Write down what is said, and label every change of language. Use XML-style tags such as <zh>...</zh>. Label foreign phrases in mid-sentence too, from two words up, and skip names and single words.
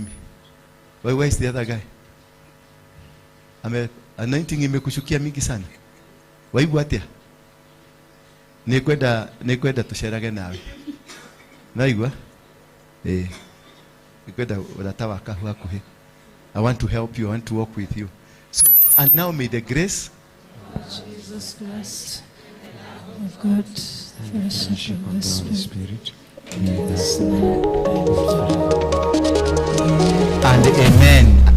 <en>Where is the other guy? Anointing</en> <sw>imekushukia mingi sana.</sw> <ki>Waibu atia. Nikwenda tusherage nawe. Naigwa? Nikwenda uratawa kahua kuhe.</ki> <en>I want to help you. I want to walk with you. So, and now may the grace Jesus Christ of God, fellowship of the Holy Spirit, and amen.</en>